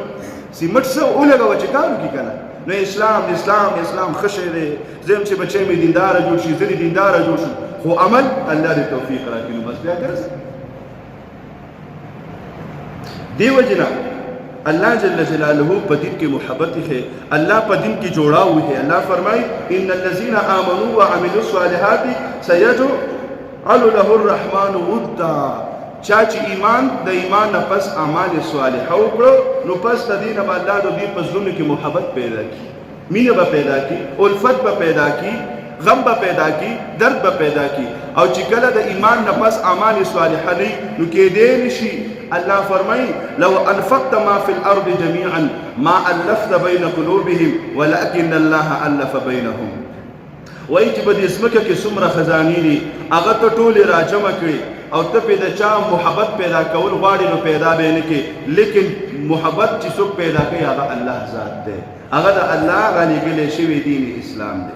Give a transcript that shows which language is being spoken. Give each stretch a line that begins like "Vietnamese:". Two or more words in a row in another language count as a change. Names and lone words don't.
Pashto: سیمټ څه ولګوه چې کار وکړي که نه؟ نو اسلام اسلام اسلام ښه شی دی، زه یم چې بچی مې دینداره جوړ شي، زه دې دینداره جوړ شم، خو عمل الله دې توفیق راکړي، نو بس بیا ګرځه. دې وجې نه الله جل جلاله په دین کې محبت ہے، الله په دین کې جوړاو ہے.
Arabic: الله فرمای ان الذين امنوا وعملوا الصالحات سيجعل له الرحمن ودا.
Pashto: چا چې ایمان د ایمان نه پس اعمال صالحه وکړو، نو پس د دې نه به الله د دې په زړونو کې محبت پیدا کړي، مینه به پیدا کړي، الفت به پیدا کړي، غم به پیدا کړي، درد به پیدا کړي. او چې کله د ایمان نه پس اعمال صالحه نه نو کېدی نشي.
Arabic: الله فرمای لو انفقت ما في الارض جميعا ما الفت بين قلوبهم ولكن الله الف بينهم.
Pashto: وای چې په دې ځمکه کې څومره خزانې دي، هغه ته ټولې راجمع کړي او ته پې د چا محبت پیدا کول غواړې، نو پیدا به یې نه کړې. لیکن محبت چې څوک پیدا کوي هغه الله ذات دی، هغه د الله رالېږلی شوی دین اسلام دی.